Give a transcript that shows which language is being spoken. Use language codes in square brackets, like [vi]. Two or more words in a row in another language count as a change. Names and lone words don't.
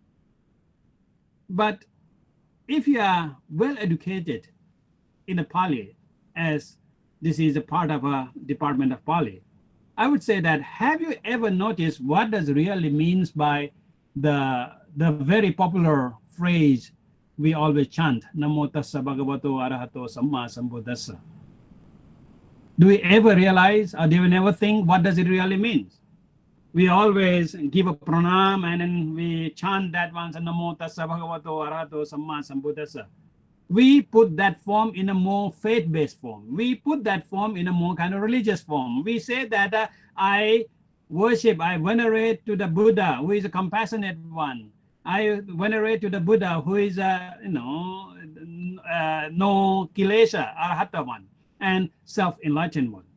[en] But if you are well educated in the Pali, as this is a part of a department of Pali, I would say that, have you ever noticed what does really means by the very popular phrase we always chant, [pi] Namo tassa bhagavato arahato samma sambuddhassa? [en] Do we ever realize, or do we never think, what does it really mean? We always give a pranam and then we chant that once, [pi] Namo tassa bhagavato arahato samma sambuddhassa. [en] We put that form in a more faith-based form. We put that form in a more kind of religious form. We say that I venerate to the Buddha, who is a compassionate one. I venerate to the Buddha, who is no kilesa, arahata one, and self-enlightened one.